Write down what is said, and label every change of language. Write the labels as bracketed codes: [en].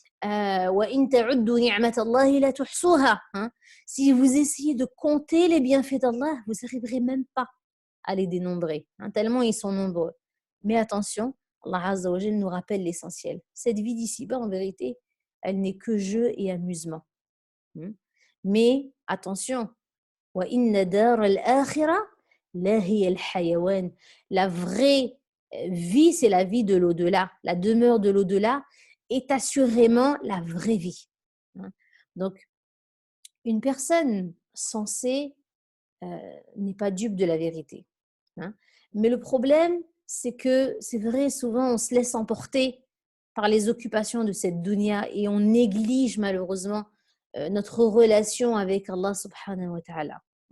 [ar] وَإِن تَعُدُّوا نِعْمَةَ اللَّهِ لَا تُحْصُوهَا. [fr] Si vous essayez de compter les bienfaits d'Allah, vous n'arriverez même pas à les dénombrer, tellement ils sont nombreux. Mais attention, Allah Azza wa Jal nous rappelle l'essentiel. Cette vie d'ici-bas, en vérité, elle n'est que jeu et amusement. Mais attention, [ar] وَإِنَّ دَارَ الْآخِرَةِ لَهِيَ الْحَيَوَانِ. [fr] La vraie vie, c'est la vie de l'au-delà. La demeure de l'au-delà est assurément la vraie vie. Donc, une personne sensée n'est pas dupe de la vérité. Mais le problème, c'est que, c'est vrai, souvent on se laisse emporter par les occupations de cette dunya et on néglige malheureusement notre relation avec Allah subhanahu wa ta'ala.